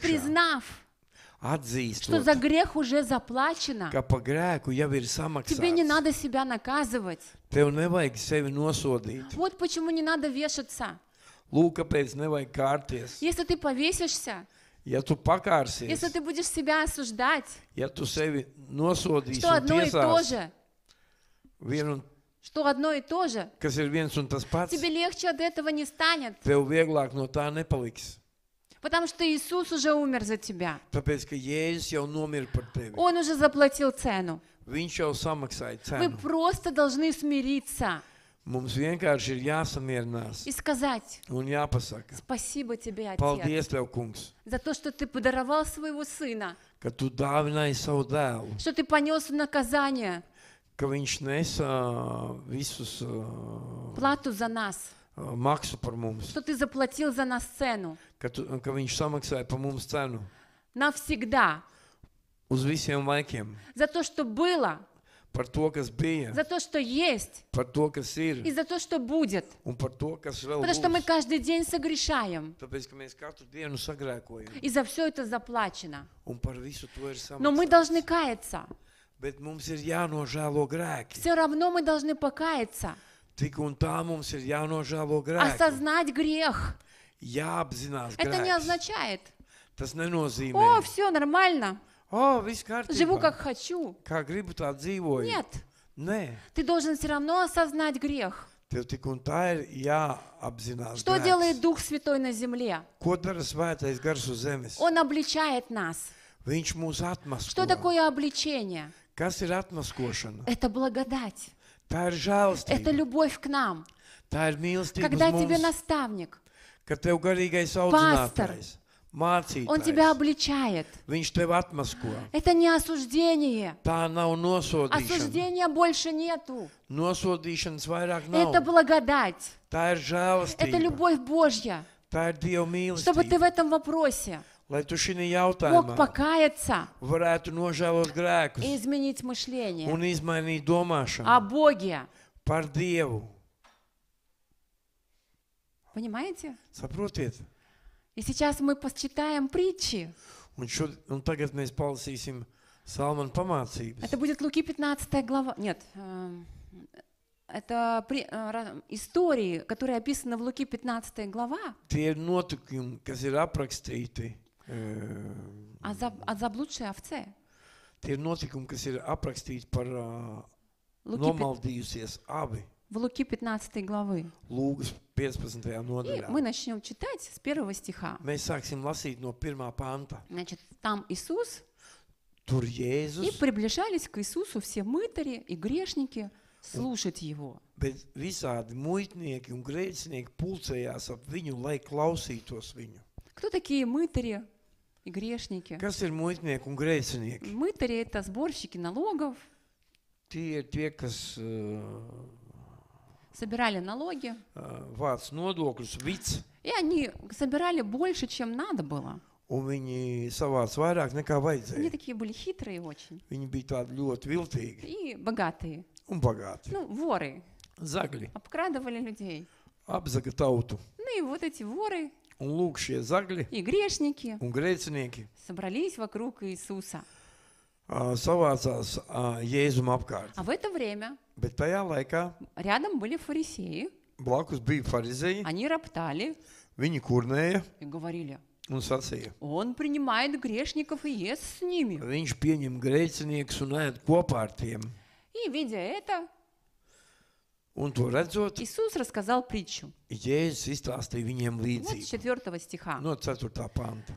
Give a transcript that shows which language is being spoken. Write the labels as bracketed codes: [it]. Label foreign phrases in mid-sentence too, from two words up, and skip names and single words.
[ru] признав, что за [lv] atzīstot, [ru] грех уже заплачено. [lv] ka pa grēku jau ir [ru] Тебе не [lv] samaksāts. [ru] надо себя наказывать. [lv] Tev nevajag sevi nosodīt. [ru] Вот почему не надо вешаться. [lv] Lūk, kāpēc nevajag kārties. [ru] Если ты повесишься, [lv] Ja tu pakārsies, [ru] если ты будешь себя осуждать, [lv] ja tu sevi nosodīsi [ru] что [lv] un [ru] одно и то [lv] tiesās [ru] же, [lv] vienu, [ru] что одно и то же, [lv] kas ir viens un tas pats, [ru] тебе легче от этого не станет, [lv] tev vieglāk no tā nepaliks. [ru] потому что Иисус уже умер за тебя. [lv] Tāpēc, ka Jēzus jau nomira par tevi. [ru] Он уже заплатил цену. [lv] Viņš jau samaksāja [ru] Вы [lv] cenu. [ru] просто должны смириться [lv] Mums vienkārši ir jāsamierinās [ru] и сказать: [lv] un jāpasaka. [ru] спасибо тебе, Отец, [lv] Paldies tev, kungs, [ru] за то, что ты подаровал своего Сына, [lv] ka tu dāvināji savu dēlu, [ru] что ты понес наказание, [lv] ka viņš nesa visus [ru] плату за нас, [lv] maksu par mums, [ru] что ты заплатил за нас цену [lv] ka viņš samaksāja par mums cenu [ru] навсегда, [lv] uz visiem laikiem, [ru] за то, что было, [lv] par to, kas bija, [ru] за то, что есть, [lv] par to, kas ir [ru] и за то, что будет. [lv] un par to, kas vēl [ru] Потому что мы [lv] būs. [ru] каждый день согрешаем, [lv] Tāpēc, ka mēs katru dienu sagrēkojam, [ru] и за все это заплачено. [lv] un par visu to ir [ru] Но мы [lv] samaksāts. [ru] должны каяться. [lv] Bet mums ir jānožēlo grēki. [ru] Все равно мы должны покаяться, [lv] Tik un tā mums ir jānožēlo grēki. [ru] осознать грех. [lv] Jāapzinās [ru] Это не [lv] grēks. [ru] означает: [lv] Tas [ru] о, [lv] nenozīmē, [ru] все нормально, [lv] viss [ru] живу [lv] kārtībā. [ru] как хочу. [lv] Kā gribu, tā dzīvoju. [ru] Нет, [lv] Nē, [ru] Ты должен все равно осознать грех. [lv] tev tik un tā ir jāapzinās. [ru] Что [lv] grēks. [ru] делает Дух Святой на земле? [lv] Ko dara svētais gars uz zemes? [ru] Он обличает нас. [lv] Viņš mūs [ru] Что [lv] atmasko. [ru] такое обличение? [lv] Kas ir atmaskošana? [ru] Это благодать. [lv] Tā ir [ru] Это [lv] žēlastība. [ru] любовь к нам. [lv] Tā ir mīlestība [ru] Когда [lv] uz [ru] тебе [lv] mums. [ru] наставник, [lv] Kad tev garīgais Pastor. audzinātājs, [ru] он тебя [lv] mācītājs, [ru] обличает. [lv] viņš tev atmasko. [ru] Это не осуждение. [lv] Tā nav nosodīšana. [ru] Осуждения больше нету. [lv] Nosodīšanas vairāk [ru] Это [lv] nav. [ru] благодать. [lv] Tā ir [ru] Это [lv] žēlastība. [ru] любовь Божья. [lv] Tā ir Dieva [ru] Чтобы ты в [lv] mīlestība. [ru] этом вопросе [lv] Lai tu šī [ru] мог [lv] jautājumā [ru] покаяться [lv] varētu nožēlot grēkus [ru] и изменить мышление [lv] un izmainīt domāšanu [ru] о Боге. [lv] par Dievu. [ru] Понимаете? [lv] Saprotiet? [ru] И сейчас мы почитаем притчи. [lv] Un tagad mēs palasīsim Salmana pamācības. [ru] Это будет Луки 15 глава. Нет, это истории, которые описаны в Луки 15 глава [lv] Tie ir notikumi, kas ir aprakstīti. [ru] о заблудшей овце. [lv] Tie ir notikumi, kas ir aprakstīti par [ru] Луки [lv] nomaldījusies abi. [ru] в Луки 15 главы. [lv] Lūgas 15. [ru] И [lv] nodaļā. [ru] мы начнем читать с 1 стиха. [lv] Mēs sāksim lasīt no 1. panta. [ru] Значит, там Иисус, [lv] Tur [ru] и [lv] Jēzus, [ru] приближались к Иисусу все мытари и грешники слушать Его. [lv] bet visādi muitnieki un grēcinieki pulcējās ap viņu, lai klausītos viņu. [ru] Кто такие мытари и грешники? [lv] Kas ir muitnieki un grēcinieki? [ru] Мытари – это сборщики налогов, [lv] Tie ir tie, kas [ru] собирали налоги, [lv] vāc nodokļus, vic, [ru] и они собирали больше, чем надо было. [lv] un viņi savāc vairāk nekā [ru] Они [lv] vajadzēja. [ru] такие были хитрые очень [lv] Viņi bija tādi ļoti viltīgi [ru] и богатые. [lv] un bagāti. [ru] Ну, воры, [lv] Zagļi [ru] обкрадывали людей. [lv] apzaga tautu. [ru] Ну и вот эти воры [lv] Un lūk, šie zagļi [ru] и грешники [lv] un grēcinieki [ru] собрались вокруг Иисуса. [lv] savācās Jēzum apkārt. [ru] А в это время [lv] Bet tajā laikā [ru] рядом были фарисеи, [lv] blakus bija farizēji, [ru] они роптали [lv] viņi kurnēja [ru] и говорили: [lv] un sacīja. [ru] он принимает грешников и ест с ними. [lv] Viņš pieņem grēciniekus un ēd kopā ar tiem. [ru] И, видя это, [lv] Un to redzot, [ru] Иисус рассказал притчу. [lv] Jēzus izstāstīja viņiem [ru] Вот с [lv] līdzību. [ru] 4 стиха. [lv] No 4. panta.